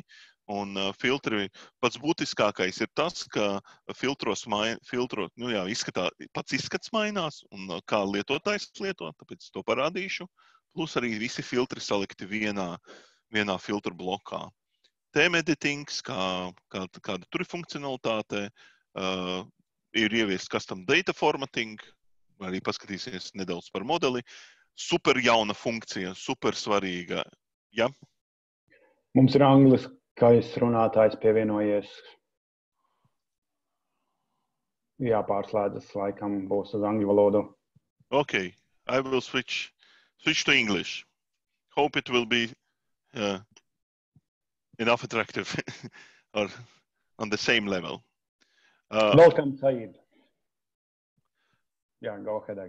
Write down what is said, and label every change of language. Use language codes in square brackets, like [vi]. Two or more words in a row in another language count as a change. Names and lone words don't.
[lv] Un filtri pats būtiskākais ir tas, ka pats izskats mainās un kā lietotājs lieto, tāpēc to parādīšu. Plus arī visi filtri salikti vienā filtru blokā. [en] Theme editings, [lv] kāda tur ir funkcionalitāte, ir ieviest [en] custom data formatting, [lv] arī paskatīsies nedaudz par modeli. Super jauna funkcija, super svarīga. Ja? Mums ir angliskais runātājs pievienojies. Jāpārslēdzas, laikam būs uz angļu valodu. [en] Okay, I will switch to English. Hope it will be enough attractive or on the same level. Welcome, Said. Yeah, go ahead.